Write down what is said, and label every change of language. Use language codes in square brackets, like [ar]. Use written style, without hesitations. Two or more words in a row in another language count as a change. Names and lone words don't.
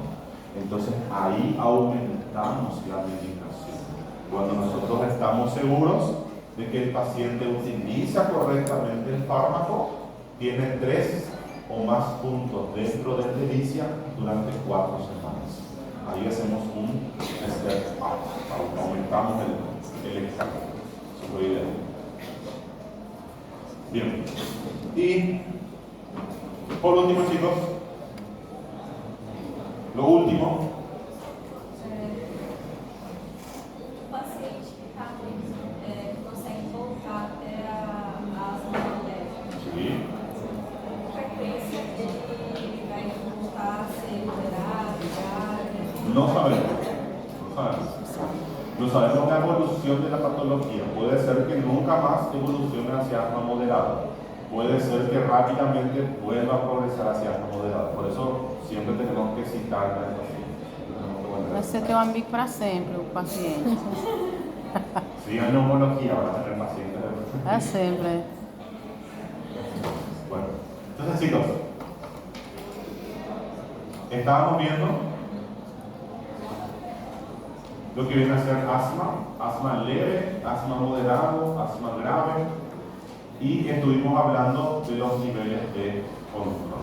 [es] Entonces ahí aumentamos la medicación. Cuando nosotros estamos seguros de que el paciente utiliza correctamente el fármaco, tiene 3 o más puntos dentro del delicia durante 4 semanas. Ahí hacemos un step up, aumentamos el escalón. Eso es lo ideal. Bien. Y por último, chicos, lo último. [pt] O paciente que consegue voltar até a asma leve. [es] Sí. [pt] Frequência ele vai voltar a ser liberado já. [es] No sabemos. No sabemos la evolución de la patología. Puede ser que nunca más evolucione hacia asma moderado. Puede ser que rápidamente vuelva a progresar hacia asma moderado. Por eso siempre tenemos que citar al paciente. [pt] Vai ser teu amigo para sempre, o paciente. [es] Si hay neumología, van a tener pacientes. [pt] É sempre. [es] Bueno, entonces chicos, estábamos viendo lo que viene a ser asma leve, asma moderado, asma grave, y estuvimos hablando de los niveles de control.